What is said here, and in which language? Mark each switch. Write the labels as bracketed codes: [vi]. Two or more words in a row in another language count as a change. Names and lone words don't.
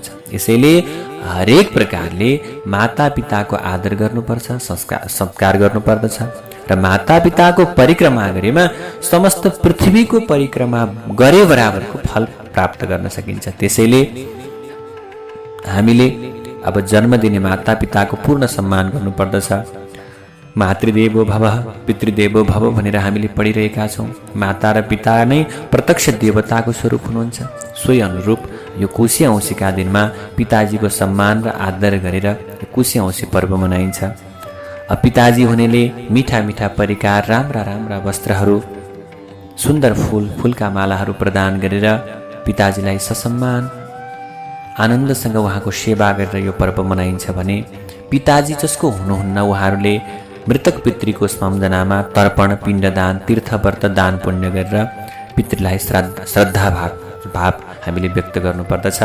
[ne] यसैले हरेक प्रकारले माता पिताको आदर गर्नुपर्छ, सत्कार गर्नुपर्दछ र माता पिताको परिक्रमा गरेमा समस्त पृथ्वीको परिक्रमा गरे बराबरको फल प्राप्त गर्न सकिन्छ। त्यसैले हामीले अब जन्म दिने माता पिताको पूर्ण सम्मान गर्नुपर्दछ। [sa] मातृदेवो भवः पितृदेवो भव [ne] भनेर हामीले पढिरहेका छौँ। माता र पिता नै प्रत्यक्ष देवताको स्वरूप हुनुहुन्छ। सोही अनुरूप यो कोशी औँसीका दिनमा पिताजीको सम्मान र आदर गरेर कोशी औँसी पर्व मनाइन्छ। पिताजी हुनेले मिठा मिठा परिकार, राम्रा राम्रा वस्त्रहरू, सुन्दर फूलका मालाहरू प्रदान गरेर पिताजीलाई ससम्मान आनन्दसँग उहाँको सेवा गरेर यो पर्व मनाइन्छ भने पिताजी जसको हुनुहुन्न उहाँहरूले मृतक पितृको सम्झनामा तर्पण, पिण्डदान, तीर्थव्रत, दान पुण्य गरेर पितृलाई श्रद्धा भाव हामीले व्यक्त गर्नुपर्दछ।